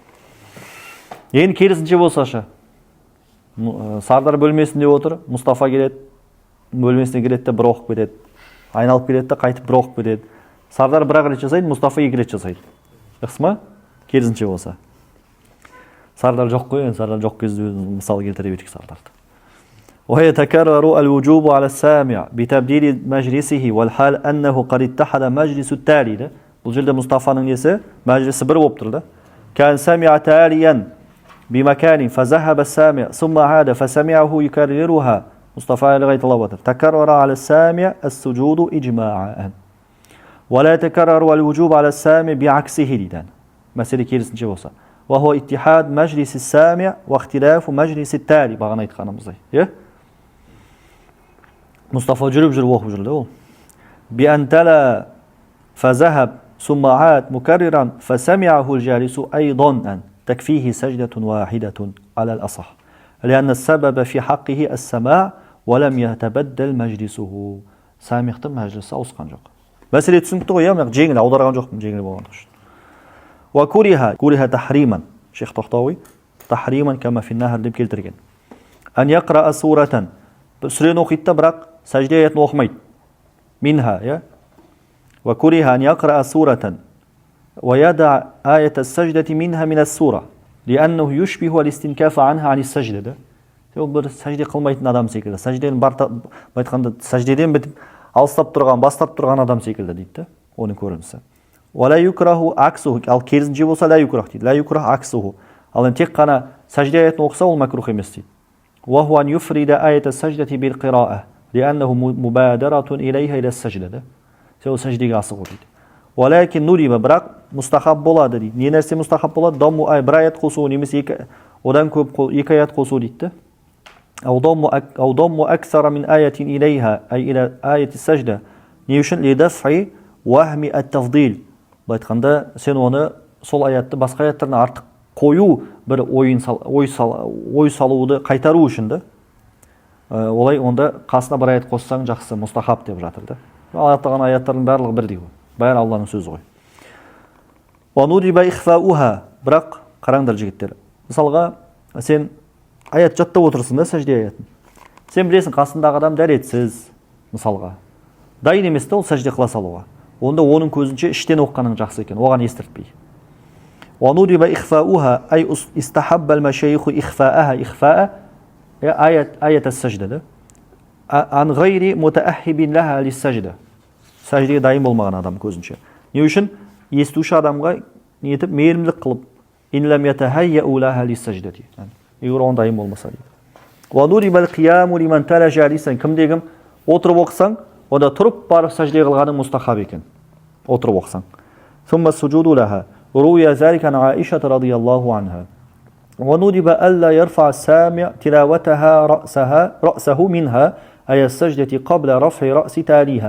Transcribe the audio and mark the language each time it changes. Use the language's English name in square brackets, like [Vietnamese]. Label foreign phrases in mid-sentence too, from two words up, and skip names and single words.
[Kazakh] Енді керісінше болсашы, Сардар бөлмесінде отыр, Мұстафа келеді, бөлмесіне келеді де 1 оқып кетеді. Айналып келеді де қайтып 1 оқып кетеді. Сардар 1 рет жасайды, Мұстафа 2 рет жасайды. Жақсы ма? Керісінше болса. Сардар жоқ қой, Сардар жоқ кезде мысал келтіре берейік Сардарды. [Arabic] ويتكرر الوجوب على السامع بتبديل مجلسه والحال أنه قد اتحد مجلس التالي. [Kazakh] Бұл жерде Мұстафаның несі? Мәжлісі 1 болып тұрды. [Arabic] كان سمع تاليا بمكان فذهب السامع ثم عاد فسمعه يكررها. [Kazakh] Мұстафа әлі қайталап отыр. [Arabic] تكرر على السامع السجود إجماعا ولا يتكرر الوجوب على السامع بعكسه дейді. [Kazakh] Мәселе керісінше болса. [Arabic] وهو اتحاد مجلس السامع واختلاف مجلس التالي. [Kazakh] Бағана айтқанымыздай. Мұстафа жүріп оқып жүрді ол. [Arabic] بأن تلا فذهب ثم عاد مكررا فسمعه الجالس أيضا أن تكفيه سجدة واحدة على الأصح لأن السبب في حقه السماع ولم يتبدل مجلسه. [Kazakh] سامختың мәжілісі ауысқан жоқ. Мәселе түсінікті ғой, яғни жеңіл аударған жоқпын, жеңіл болғандық үшін. [Arabic] وكره تحريما. Шейх Тохтауи تحريما كما في النهر [Kazakh] деп келтірген. [Arabic] أن يقرأ سورة. [Kazakh] Сүрені оқиды да, бірақ сәжде аятын оқымайды. [Arabic] Минха, وكره أن يقرأ سورة ويدع آية السجدة منها من السورة لأنه يشبه الاستنكاف عنها عن السجدة. [Kazakh] Ол бір сәжде қылмайтын адам секілді. Сәждеден бітіп алыстап тұрған, бастап тұрған адам секілді дейді. Оның көрінісі. [Arabic] ولا يكره عكسه. [Kazakh] Ал керісінше болса [Arabic] لا يكره [Kazakh] дейді. [Arabic] لا يكره عكسه. [Kazakh] Ал тек қана сәжде аятын оқыса ол макрух емес дейді. [Arabic] وهو أن يفرد آية السجدة بالقراءة لأنه مبادرة إليها إلى السجدة. [Kazakh] Ол сәждеге асығу дейді. [Arabic] ولكن ندب, [Kazakh] бірақ мұстахаб болады дейді. Не нәрсе мұстахаб болады? Даму бір аят қосу немесе одан көп 2 аят қосу дейді. [Arabic] أو ضم أكثر من آية إليها أي إلى آية السجدة. [Kazakh] Не үшін? [Arabic] لدفع وهم التفضيل. [Kazakh] Бұл айтқанда сен оны сол аятты басқа аяттарына артық қою бір ой салуды қайтару үшін да. Олай онда қасына 1 аят қоссаң жақсы, мұстахаб деп жатыр да. Аяттаған аяттардың барлығы бірдей ғой. Бәрі Алланың сөзі ғой. [Arabic] وَنُدِبَ إِخْفَاؤُهَا. [Kazakh] Бірақ қараңдар жігіттер. Мысалға сен аят жаттап отырсың да, сәжде аятын. Сен білесің, қасындағы адам дәретсіз, мысалға. Дайын емес та ол сәжде қыла салуға. Онда оның көзінше іштен оққаның жақсы екен, оған естіртпей. [Arabic] وَنُدِبَ إِخْفَاؤُهَا أي استحب المشايخ إخفاءها إخفاء آية السجدة عن غير متأهب لها للسجدة. [Kazakh] Сәждеге дайын болмаған адам көзінше. Не үшін? Естуші адамға нетіп, мейірімдік қылып, [Arabic] إن لم يتهيأ لها للسجدة. [Kazakh] Егер оған дайын болмаса дейді. [Arabic] وَنُدِبَ الْقِيَامُ لِمَنْ تَلَ جَالِسًا. [Kazakh] Кімдегім отырып оқысаң, онда тұрып барып сәжде қылғаның мұстахаб екен. Отырып оқысаң. [Arabic] ثم السجود لها. روي ذلك عن عائشة رضي الله عنها. وندب ألا يرفع السامع تلاوتها رأسه منها أي السجدة قبل رفع رأس تاليها.